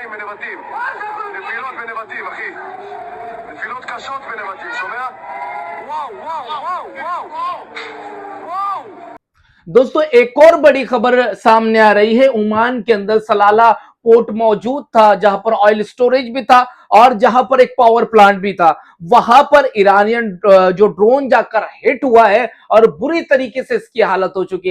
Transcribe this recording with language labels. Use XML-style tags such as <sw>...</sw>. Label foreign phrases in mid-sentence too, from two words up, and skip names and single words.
<he>בנבטים. נפילות בנבטים, אחי. נפילות קשות בנבטים, שומע? וואו, וואו, וואו, וואו. וואו.</he> <hi>दोस्तों एक और बड़ी खबर सामने आ रही है। ओमान के अंदर सलाला पोर्ट मौजूद था जहां पर</hi> <en>oil storage</en> <hi>भी था और जहां पर एक</hi> <en>power plant</en> <hi>भी था। वहां पर ईरानियन जो ड्रोन जाकर हिट हुआ है और बुरी तरीके से इसकी हालत हो चुकी है।</hi>